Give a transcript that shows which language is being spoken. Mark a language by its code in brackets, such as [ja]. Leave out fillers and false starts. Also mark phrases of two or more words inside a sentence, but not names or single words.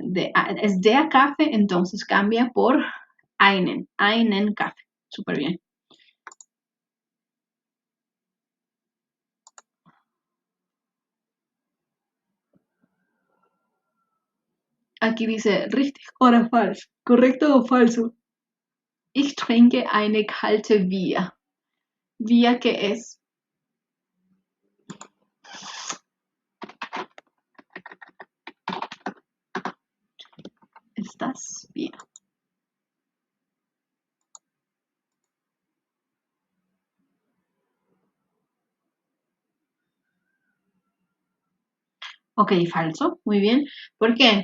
[es] Es [de] der Kaffee, [es] entonces cambia por [de] einen Kaffee. [es] Súper bien. Aquí dice [de] richtig oder falsch. [es] ¿Correcto o falso? [de] Ich trinke eine kalte Bier. Bier, [es] ¿qué es? ¿Estás bien? Ok, falso, muy bien. ¿Por qué?